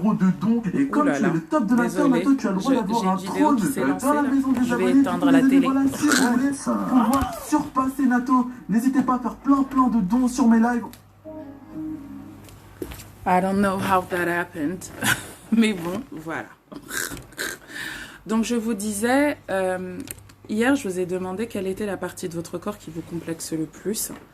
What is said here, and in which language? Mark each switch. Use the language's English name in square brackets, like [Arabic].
[French] 182 € de dons, et comme tu es le top de ma terre, Nato, tu as le droit d'avoir un trône dans la maison des abonnés. Je vais éteindre la télé. Voilà, si vous voulez pouvoir surpasser Nato, n'hésitez pas à faire plein de dons sur mes lives. [English] I don't know how that happened, [French] mais bon, voilà. Donc, je vous disais... hier, je vous ai demandé quelle était la partie de votre corps qui vous complexe le plus.